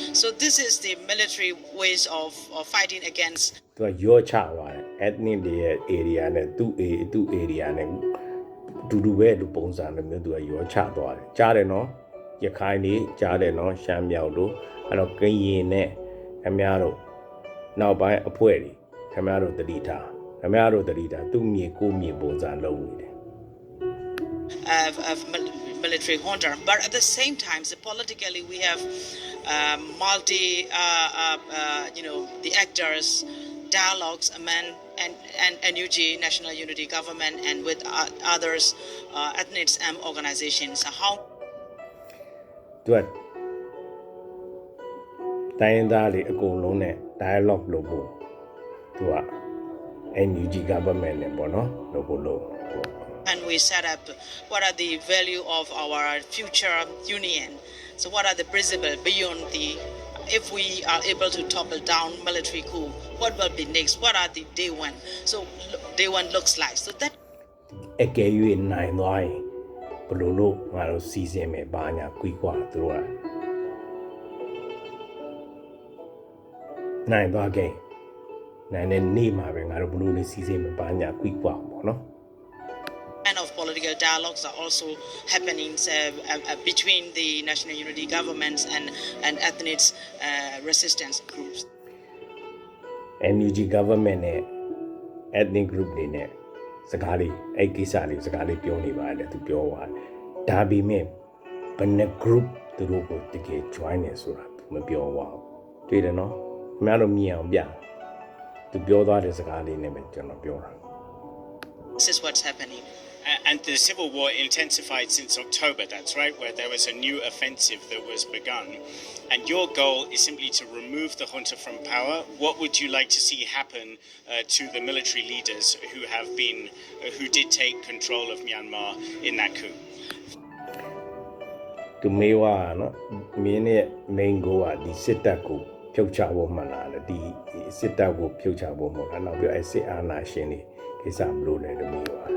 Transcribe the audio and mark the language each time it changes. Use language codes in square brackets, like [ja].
[en] So this is the military ways of fighting against. [my] သူကရောချသွားတယ် ethnic တွေရဲ့ area နဲ့သူ့ area နဲ့ဒူဒူပဲလူပုံစံမျိုးသူကရောချသွားတယ်ကြားတယ်နော်ရခိုင်တွေကြားတယ်နော်ရှမ်းမြောက်တို့အဲ့တော့ကရင်နဲ့ခင်ဗျားတို့နောက်ပိုင်းအဖွဲ့တွေခင်ဗျားတို့တတိထားခင်ဗျားတို့တတိထားသူ့မြေကိုမြေပုံစံလုံးနေတယ် [en] Of military junta, but at the same time, so politically we have the actors, dialogues among and NUG, National Unity Government, and with others ethnics organizations. How [my] သူကတိုင်းသားတွေအကုန်လုံးနဲ့ dialogue လုပ်ဖို့သူက NUG government နဲ့ပေါ့နော်လုပ်ဖို့လုပ် [en] and we set up what are the value of our future union. So what are the principles beyond if we are able to topple down military coup, what will be next? What are the day one? So day one looks like. So that [my] အကယ်၍နိုင်သွားရင်ဘယ်လိုလုပ်ငါတို့စီစဉ်မယ်ဘာညာကွီကွာသူတို့ကနိုင်သွားခဲ့နိုင်တဲ့နေ့မှာပဲငါတို့ဘယ်လိုလဲစီစဉ်မယ်ဘာညာကွီကွာပေါ့နော် [en] kind of political dialogues are also happening between the National Unity governments and ethnic resistance groups. [my] NUG government နဲ့ ethnic group တွေနဲ့စကားလေးအဲ့ကိစ္စလေးစကားလေးပြောနေပါတယ်သူပြောသွားတယ်ဒါပေမဲ့ဘယ်နှ group သူတို့ကိုတကယ် join နေဆိုတာသူမပြောပါဘူးတွေ့တယ်နော်ခင်ဗျားတို့မြင်အောင်ပြသူပြောသွားတဲ့စကားလေးနဲ့ပဲကျွန်တော်ပြောတာ [en] This is what's happening. And the civil war intensified since October, that's right, where there was a new offensive that was begun. And your goal is simply to remove the junta from power. What would you like to see happen to the military leaders who did take control of Myanmar in that coup? [my] သူမေးွားနော်မင်းရဲ့ main goal ကဒီစစ်တပ်ကိုဖြုတ်ချဖို့မှလားဒီစစ်တပ်ကိုဖြုတ်ချဖို့မဟုတ်လားနောက်ပြီးအဲ့စစ်အာဏာရှင်တွေကိစ္စမလို့လည်းမေးွား